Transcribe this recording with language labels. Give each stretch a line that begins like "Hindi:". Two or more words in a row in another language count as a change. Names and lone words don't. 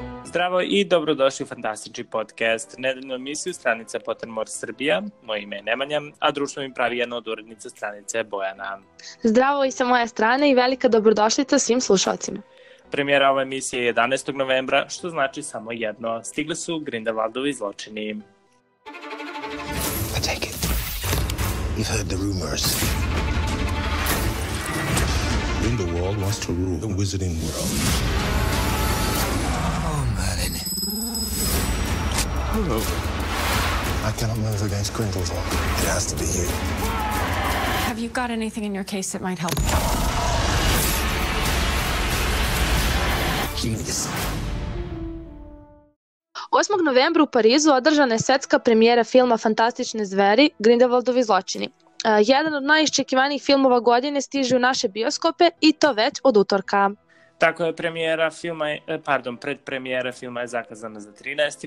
Serbian: Zdravo i dobrodošli u fantastični podcast, nedeljnu emisiju stranice Pottermore Srbija. Moje ime je Nemanja, a društvo mi pravi jedna od urednica stranice Bojana. Zdravo i sa moje strane i velika dobrodošlica svim slušalcima. Premijera ove emisije je 11. novembra, što znači samo jedno. Stigli su Grindelwaldovi zločini.
English: I take it. You've heard the rumors. Grindelwald wants to rule the wizarding world. Oh, Merlin. Hello. I cannot move against Grindelwald. It has to be you. Have you got anything in your case that might help? Genius.
Serbian: 8. novembra u Parizu održana je svetska premijera filma Fantastične zveri, Grindelwaldovi zločini. Jedan od najiščekivanijih filmova godine stiže u naše bioskope i to već od utorka. Tako je, predpremijera filma je zakazana za 13.